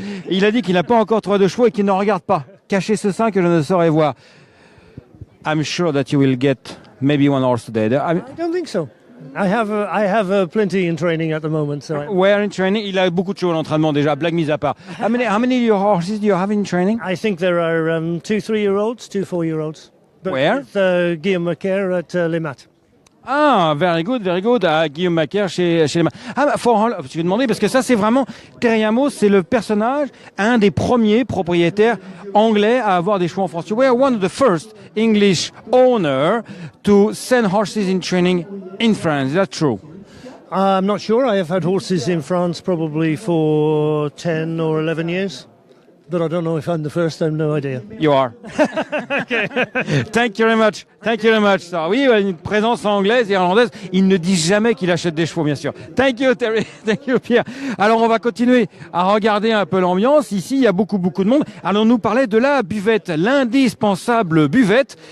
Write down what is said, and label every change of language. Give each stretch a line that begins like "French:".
French: Il a dit qu'il n'a pas encore trouvé de chevaux et qu'il ne regarde pas. Cachez ce sein que je ne saurais voir.
English: I'm sure that you will get maybe one horse today. I don't think so. I have plenty in training at the moment. So Where in training?
French: Il a beaucoup de chevaux en entraînement déjà, blague mise à part.
English: How many horses do you have in training? I think there are 2 3-year-olds, 2 4-year-olds. But Where? With Guillaume Macaire at Les Mat. Ah, very good.
French: Guillaume Macaire chez les mains. Je vais demander, parce que ça, c'est vraiment... Terry Amos, c'est le personnage, un des premiers propriétaires anglais à avoir des chevaux en France.
English: You were one of the first English owner to send horses in training in France. Is that true? I'm not sure. I have had horses in France probably for 10 or 11 years. But I don't know if I'm the first, I have no idea. You are. Okay. Thank you very much.
French: So, oui, une présence anglaise et irlandaise. Il ne dit jamais qu'il achète des chevaux, bien sûr.
English: Thank you, Terry. Thank you, Pierre.
French: Alors, on va continuer à regarder un peu l'ambiance. Ici, il y a beaucoup de monde. Alors, nous parler de la buvette, l'indispensable buvette.